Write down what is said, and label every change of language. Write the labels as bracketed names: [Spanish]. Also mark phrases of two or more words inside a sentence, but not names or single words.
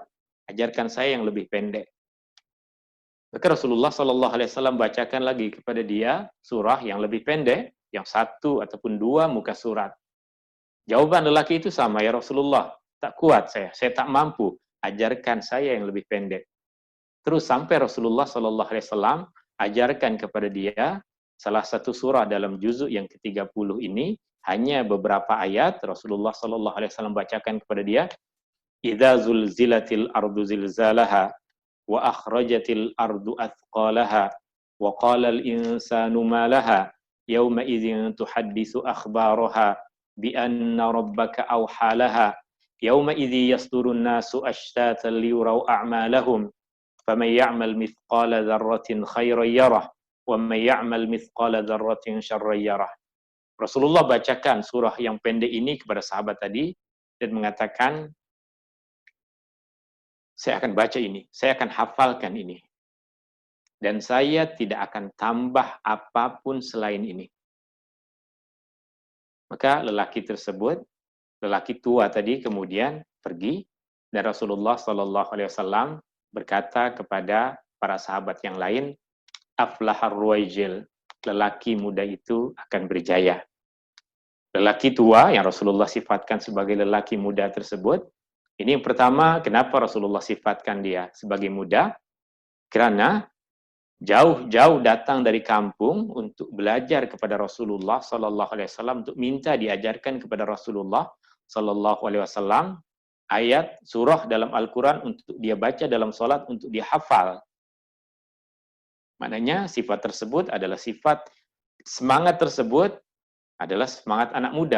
[Malay] Ajarkan saya yang lebih pendek." Maka Rasulullah [Arabic] صلى الله عليه وسلم [Malay] bacakan lagi kepada dia surah yang lebih pendek, yang 1 ataupun 2 muka surat. Jawaban lelaki itu sama, "Ya Rasulullah, tak kuat saya tak mampu. Ajarkan saya yang lebih pendek." Terus sampai Rasulullah [Arabic] صلى الله عليه وسلم [Malay] ajarkan kepada dia salah satu surah dalam juzuk yang ke-30 ini, hanya beberapa ayat Rasulullah [Arabic] صلى الله عليه وسلم [Malay] bacakan kepada dia, [Arabic] "إذا زلزلت الأرض زلزالها وأخرجت الأرض أثقالها وقال الإنسان ما لها يومئذ تحدث أخبارها بأن ربك أوحى لها يومئذ يصدر الناس أشتاتا ليروا أعمالهم فمن يعمل مثقال ذرة خيرا يره ومن يعمل مثقال ذرة شرا يره." [Malay] Rasulullah bacakan surah yang pendek ini kepada sahabat tadi dan mengatakan, "Saya akan baca ini, saya akan hafalkan ini. Dan saya tidak akan tambah apapun selain ini." Maka lelaki tua tadi kemudian pergi dan Rasulullah [Arabic] صلى الله عليه وسلم [Malay] berkata kepada para sahabat yang lain, [Arabic] "أفلح الرويجل." [Malay] Lelaki muda itu akan berjaya. Lelaki tua yang Rasulullah sifatkan sebagai lelaki muda tersebut, ini yang pertama, kenapa Rasulullah sifatkan dia sebagai muda? Karena jauh-jauh datang dari kampung untuk belajar kepada Rasulullah [Arabic] صلى الله عليه وسلم, [Malay] untuk minta diajarkan kepada Rasulullah [Arabic] صلى الله عليه وسلم [Malay] ayat surah dalam Al-Qur'an untuk dia baca dalam salat, untuk dia hafal. Maknanya sifat tersebut adalah sifat, semangat tersebut adalah semangat anak muda.